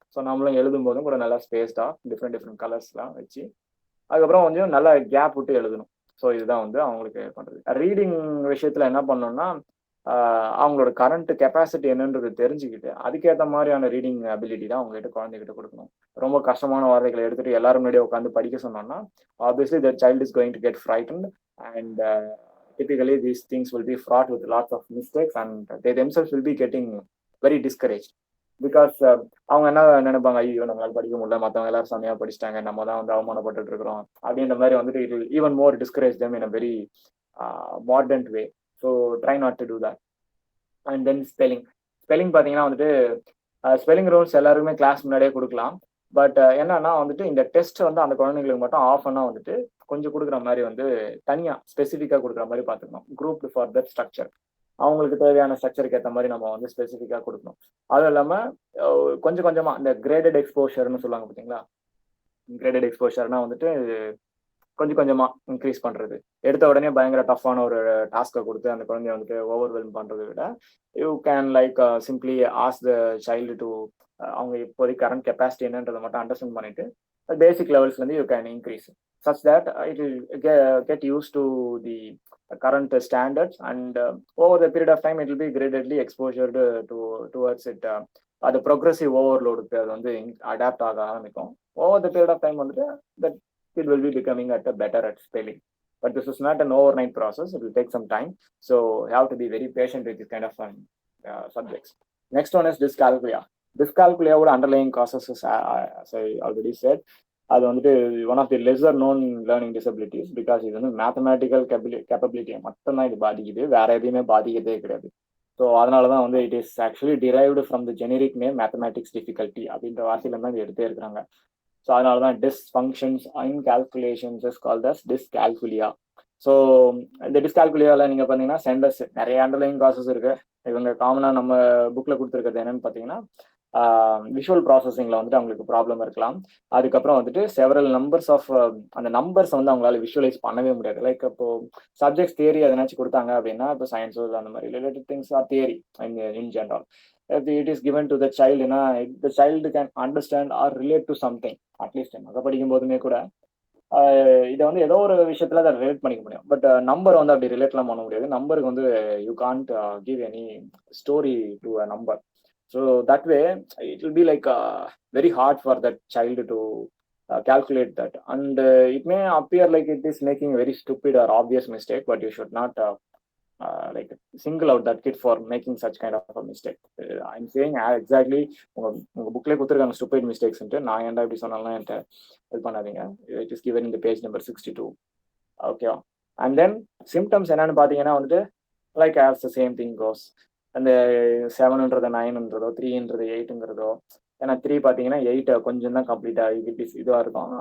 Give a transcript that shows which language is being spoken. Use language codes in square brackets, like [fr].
[ta] So நம்மளும் எழுதும் போதும் கூட நல்லா ஸ்பேஸ்டாக டிஃப்ரெண்ட் கலர்ஸ்லாம் வச்சு அதுக்கப்புறம் கொஞ்சம் நல்லா கேப் விட்டு எழுதணும். ஸோ இதுதான் வந்து அவங்களுக்கு பண்ணுறது. ரீடிங் விஷயத்தில் என்ன பண்ணணும்னா அவங்களோட கரண்ட் கெப்பாசிட்டி என்னன்றது தெரிஞ்சுக்கிட்டு அதுக்கேற்ற மாதிரியான ரீடிங் அபிலிட்டி தான் அவங்ககிட்ட குழந்தைகிட்ட கொடுக்கணும். ரொம்ப கஷ்டமான வார்த்தைகளை எடுத்துட்டு எல்லாரும் முன்னாடியே உட்காந்து படிக்க சொன்னோம்னா [en] obviously the child is going to get frightened and typically these things will be fraught with lots of mistakes and they themselves will be getting very discouraged because [ta] அவங்க என்ன நினைப்பாங்க, ஐயோ நம்மளால படிக்க முடியல, மற்றவங்க எல்லாரும் செமையா படிச்சிட்டாங்க, நம்ம தான் வந்து அவமானப்பட்டு இருக்கிறோம் அப்படின்ற மாதிரி வந்துட்டு [en] it will even more discourage them in a very modern way. So try not to do that. [ta] And then spelling பார்த்தீங்கன்னா வந்துட்டு ஸ்பெல்லிங் ரூல்ஸ் எல்லாருமே கிளாஸ் முன்னாடியே கொடுக்கலாம். பட் என்னன்னா வந்துட்டு இந்த டெஸ்ட் வந்து அந்த குழந்தைங்களுக்கு மட்டும் ஆஃப் பண்ணா வந்துட்டு கொஞ்சம் கொடுக்குற மாதிரி வந்து தனியாக ஸ்பெசிஃபிக்காக கொடுக்குற மாதிரி பார்த்துக்கணும். குரூப் ஃபார் தட் ஸ்ட்ரக்சர் அவங்களுக்கு தேவையான ஸ்ட்ரக்சருக்கு ஏற்ற மாதிரி நம்ம வந்து ஸ்பெசிஃபிக்காக கொடுக்கணும். அதுவும் இல்லாமல் கொஞ்சம் கொஞ்சமாக இந்த கிரேடட் எக்ஸ்போஷர்னு சொல்லுவாங்க பார்த்தீங்களா, கிரேடட் எக்ஸ்போஷர்னா வந்துட்டு கொஞ்சம் கொஞ்சமாக இன்க்ரீஸ் பண்ணுறது. எடுத்த உடனே பயங்கர டஃப்பான ஒரு டாஸ்க்கை கொடுத்து அந்த குழந்தைய வந்துட்டு ஓவர்வெல்ம் பண்ணுறதை விட [en] you can like simply ask the child to [ta] அவங்க இப்போதைக்கு கரண்ட் கெப்பாசிட்டி என்னன்றதை மட்டும் அண்டர்ஸ்டாண்ட் பண்ணிட்டு பேசிக் லெவல்ஸ்லேருந்து [en] You can increase such that it will get use to the current standards and over the period of time it will be gradedly exposed towards it. [ta] அது progressive ஓவர்லோடுக்கு அது வந்து adapt ஆக ஆரம்பிக்கும். [en] Over the period of time வந்துட்டு that it will be becoming better at spelling. But this is not an overnight process. It will take some time. So you have to be very patient with this kind of subjects. Next one is dyscalculia. Dyscalculia would underlying causes, as I already said, அது வந்துட்டு one of the lesser known learning disabilities because [ta] இது வந்து mathematical கேப்பபிலிட்டியை மட்டும்தான் இது பாதிக்குது, வேற எதையுமே பாதிக்கிறதே கிடையாது. ஸோ அதனால தான் வந்து [en] it is actually derived from the generic name mathematics difficulty [ta] அப்படின்ற வார்த்தையில தான் இது எடுத்தே இருக்கிறாங்க. ஸோ அதனால தான் [en] Dysfunctions in calculations is called as dyscalculia. [ta] So இந்த டிஸ்கால்குலியாவில் நீங்கள் பார்த்தீங்கன்னா சென்டர்ஸ் நிறைய அண்டர்லைங் காசஸ் இருக்கு. இவங்க காமனாக நம்ம புக்கில் கொடுத்துருக்கிறது என்னன்னு பார்த்தீங்கன்னா விஷுவல் ப்ராசஸிங்கில் வந்துட்டு அவங்களுக்கு ப்ராப்ளம் இருக்கலாம். அதுக்கப்புறம் வந்துட்டு செவரல் நம்பர்ஸ் ஆஃப் அந்த நம்பர்ஸ் வந்து அவங்களால விஷுவலைஸ் பண்ணவே முடியாது. லைக் இப்போ சப்ஜெக்ட்ஸ் தியரி எதனாச்சும் கொடுத்தாங்க அப்படின்னா இப்போ சயின்ஸோ அந்த மாதிரி related things are theory in general. [en] If it is given to the child, the child can understand or relate to something. [ta] At least மக படிக்கும் போதுமே கூட இதை வந்து ஏதோ ஒரு விஷயத்துல அதை ரிலேட் பண்ணிக்க முடியும். பட் நம்பர் வந்து அப்படி ரிலேட்லாம் பண்ண முடியாது. நம்பருக்கு வந்து [en] You can't give any story to a number. So that way it will be like very hard for that child to calculate that. And it may appear like it is making a very stupid or obvious mistake, but you should not like single out that kid for making such kind of a mistake. I'm saying exactly [ta] உங்க புக்லேயே கொடுத்துருக்காங்க stupid மிஸ்டேக்ஸ்ன்ட்டு. நான் ஏன்டா இப்படி சொன்னாலும் என்கிட்ட இது பண்ணாதீங்க. [en] It is given in the page number 62. [ta] ஓகேவா? [en] and then symptoms [ta] என்னன்னு பார்த்தீங்கன்னா வந்துட்டு [en] Like as the same thing goes. [ta] அந்த 7ன்றது 9ன்றதோ 3ன்றது 8ங்கிறதோ, ஏன்னா 3 பார்த்தீங்கன்னா 8 கொஞ்சம் தான் கம்ப்ளீட் ஆகி இதுவாக இருக்கும்.